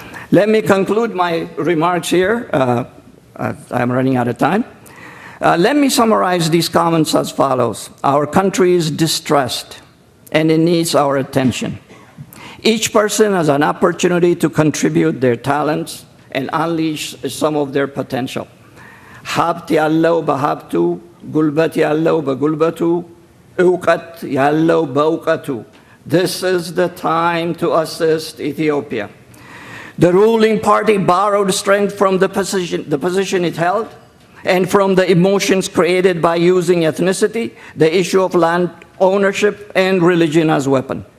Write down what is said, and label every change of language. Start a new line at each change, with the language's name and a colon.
English: Let me conclude my remarks here. I'm running out of time. Let me summarize these comments as follows. Our country is distressed, and it needs our attention. Each person has an opportunity to contribute their talents and unleash some of their potential.
Amharic: ሀብት ያለው በሀብቱ ጉልበት ያለው በጉልበቱ እውቀት ያለው በእውቀቱ.
English: This is the time to assist Ethiopia. The ruling party borrowed strength from the position it held and from the emotions created by using ethnicity, the issue of land ownership, and religion as weapon.